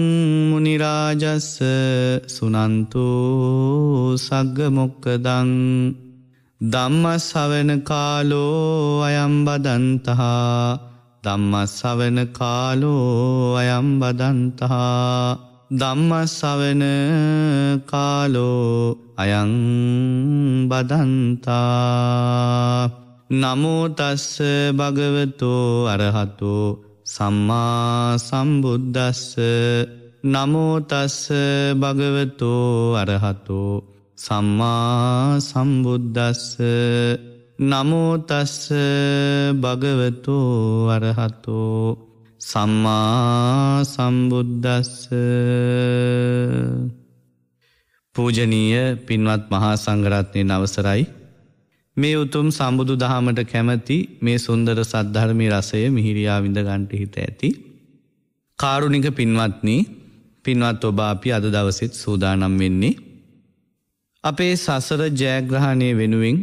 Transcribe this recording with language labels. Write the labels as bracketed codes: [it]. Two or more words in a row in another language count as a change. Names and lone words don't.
[pi] මුනි රාජස්ස සුනන්තු සග්ග මොක්කදං ධම්ම ශ්‍රවණ කාලෝ අයං බදන්තහ ධම්ම ශ්‍රවණ කාලෝ අයං බදන්තහ ධම්ම ශ්‍රවණ කාලෝ අයං බදන්තා. නමෝ තස්ස භගවතෝ අරහතෝ සම්මා සම්බුද්දස්ස. නමෝ තස්ස භගවතෝ අරහතෝ සම්මා සම්බුද්දස්ස. නමෝ තස්ස භගවතෝ අරහතෝ සම්මා සම්බුද්දස්ස. [si] පූජනීය පින්වත් මහා සංඝරත්නයන් අවසරයි. මේ උතුම් සම්බුදු දහමට කැමැති මේ සුන්දර සද්ධර්මී රසය මිහිරියා විඳ ගන්නට හිත ඇති කාරුණික පින්වත්නි, පින්වත් ඔබ අපි අද දවසෙත් සූදානම් වෙන්නේ අපේ සසර ජයග්‍රහණය වෙනුවෙන්,